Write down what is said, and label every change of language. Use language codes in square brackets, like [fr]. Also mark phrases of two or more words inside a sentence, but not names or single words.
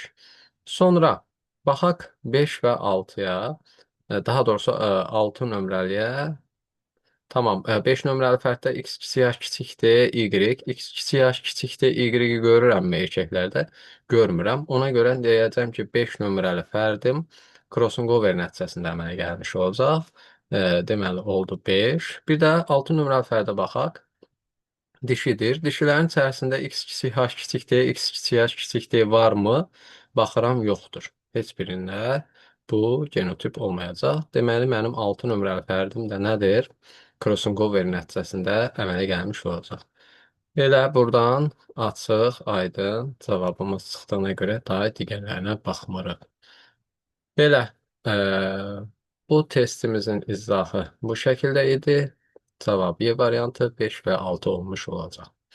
[az] Sonra baxaq 5 və 6-ya, daha doğrusu 6 nömrəliyə. Tamam, 5 nömrəli fərddə x kiçik h kiçikdir, y, x kiçik h kiçikdir, y-i görürəmmi erkəklərdə? Görmürəm. Ona görə deyəcəm ki, 5 nömrəli fərdim [en] crossing over [az] nəticəsində əmələ gəlmiş olacaq. Deməli, oldu 5. Bir də 6 nömrəli fərdə baxaq. Dişidir. Dişilərin içərisində x kiçik h kiçikdir, x kiçik h kiçikdir varmı? Baxıram, yoxdur. Heç birində bu genotip olmayacaq. Deməli, mənim 6 nömrəli fərdim də nədir? [en] Crossing over [az] nəticəsində əmələ gəlmiş olacaq. Elə buradan açıq, aydın cavabımız çıxdığına görə daha digərlərinə baxmırıq. Belə, bu testimizin izahı bu şəkildə idi. Cavab Y variantı 5 və 6 olmuş olacaq.